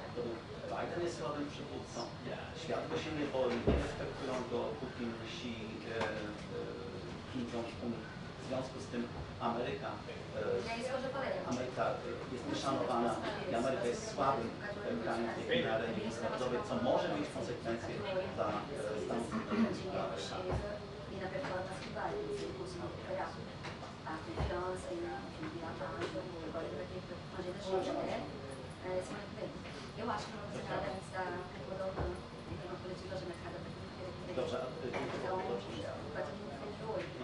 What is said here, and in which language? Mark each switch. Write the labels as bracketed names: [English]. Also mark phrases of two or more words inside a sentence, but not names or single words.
[Polish] Biden jest słabym przywódcą, świat go się nie boi, nie respektują go Putin, Xi, Kim Jong-un. W związku z tym Ameryka jest nieszanowana i Ameryka jest słabym krajem w tej chwili na arenie międzynarodowej, co może mieć konsekwencje dla Stanów Zjednoczonych. [Portuguese] Eu acho que não vai ser nada antes da Rodolfo, tem uma coletiva de mercado então, vai todo mundo feito hoje.